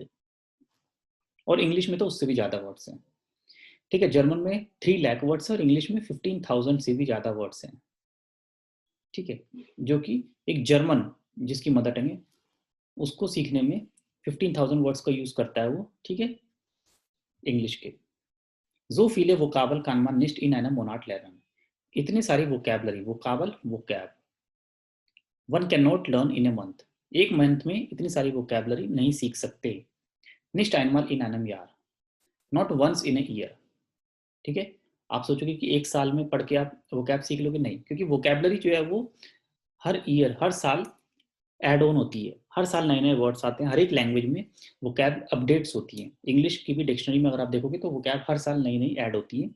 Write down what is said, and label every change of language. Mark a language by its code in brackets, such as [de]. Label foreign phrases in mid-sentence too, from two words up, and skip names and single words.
[hi] और इंग्लिश में तो उससे भी ज्यादा वर्ड्स हैं. ठीक है, जर्मन में 3 लाख वर्ड्स है और इंग्लिश में 15,000 से भी ज्यादा वर्ड्स हैं. ठीक है, जो कि एक जर्मन जिसकी [en] mother tongue [hi] है उसको सीखने में 15,000 वर्ड्स का यूज करता है वो. ठीक है, इंग्लिश के. [de] So viele Vokabel kann man nicht in einem Monat lernen. [hi] इतनी सारी [en] vocabulary, Vokabel, vocab, one cannot learn in a month. [hi] 1 मंथ में इतनी सारी वोकैबलरी नहीं सीख सकते. [de] निस्ट einmal in einem Jahr, [en] not once in a year. [hi] ठीक है, आप सोचोगे कि 1 साल में पढ़ के आप वोकैब सीख लोगे, नहीं, क्योंकि वोकैबलरी जो है वो हर ईयर, हर साल [en] add on [hi] होती है. हर साल नए नए वर्ड्स आते हैं. हर एक लैंग्वेज में [en] vocab updates [hi] होती हैं. इंग्लिश की भी डिक्शनरी में अगर आप देखोगे तो वोकैब हर साल नई नई ऐड होती है.